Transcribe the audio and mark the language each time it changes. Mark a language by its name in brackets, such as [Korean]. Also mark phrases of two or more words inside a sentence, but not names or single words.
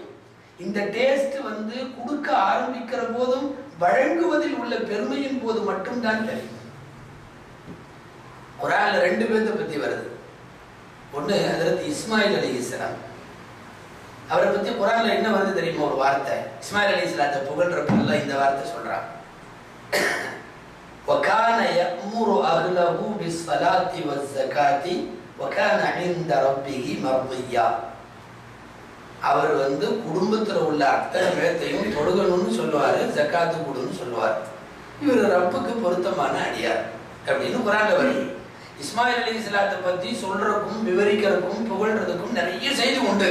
[Tamil] இந்த டேஸ்ட் கொடுக்க ஆரம்பிக்கிற போதும் வழங்குவதில் உள்ள பெருமையின் போது மட்டும்தான் தெரியும். குர்ஆன்ல 2 பேரை பத்தி வருது. ஒண்ணு ஹஜ்ரத் இஸ்மாயில் அலைஹிஸ்ஸலாம். அவரை பத்தி குர்ஆன்ல என்ன வருது தெரியுமா? ஒரு வார்த்தை. இஸ்மாயில் அலைஹிஸ்ஸலாத்தை புகழ்றப்ப அல்லாஹ் இந்த வார்த்தை சொல்றான். [Arabic] وَكَانَ يَأْمُرُ أَهْلَهُ بِالصَّلَاةِ وَالزَّكَاةِ وَكَانَ عِندَ رَبِّهِ مَرْضِيًّا. [Tamil] அவர் குடும்பத்துல உள்ள அத்தனை பேர்த்தையும் தொழுகணும்னு சொல்லுவாரு, ஜக்காத்து கொடுன்னு சொல்லுவார். இவர் ரப்புக்கு பொருத்தமான அடியார் அப்படின்னு குர்ஆன்ல வருது. இஸ்மாயில் அலைஹிஸ்ஸலாத்தை பத்தி சொல்றதுக்கும் விவரிக்கிறதுக்கும் புகழ்றதுக்கும் நிறைய செய்தி உண்டு.